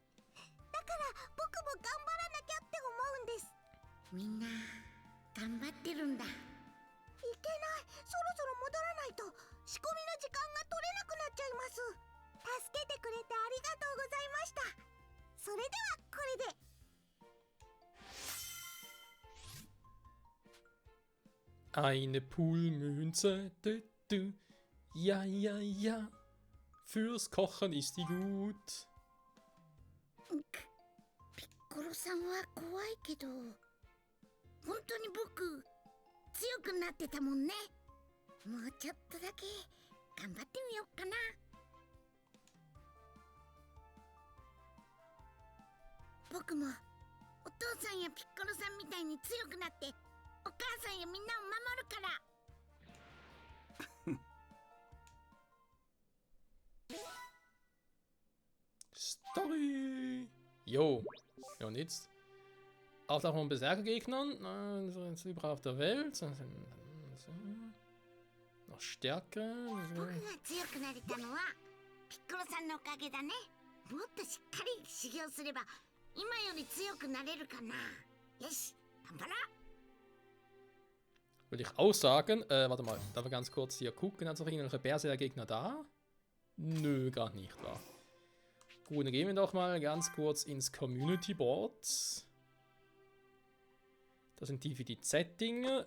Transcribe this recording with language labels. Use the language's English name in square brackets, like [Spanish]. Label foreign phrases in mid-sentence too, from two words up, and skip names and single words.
[Japanese] だから僕も頑張らなきゃって思うんです。みんな頑張ってるんだ。いけない、そろそろ戻らないと仕込みの時間が取れなくなっちゃいます。助けてくれてありがとうございました。それではこれで。 [German] Eine Poolmünze. Ja, ja, ja. Fürs Kochen ist die gut. [Japanese] ピッコロさんは怖いけど、本当に僕強くなってたもんね。もうちょっとだけ頑張ってみようかな。僕僕もお父さんやピッコロさんみたいに強くなってお母さんやみんなを守るから。 [German] Story! Jo. Ja, und jetzt? Auftauchen von Berserker-Gegnern. Sind überall auf der Welt. Noch stärker. [Japanese] 僕が強くなれたのはピッコロさんのおかげだね。もっとしっかり修行すれば今より強くなれるかな。よし、頑張ろう。 [German] Würde ich auch sagen. Warte mal, darf ich ganz kurz hier gucken? Hat es noch irgendwelche Berserker-Gegner da? Nö, gar nicht, wahr? Gut, dann gehen wir doch mal ganz kurz ins [English] Community Board. [German] Das sind die für die Z-Dinge.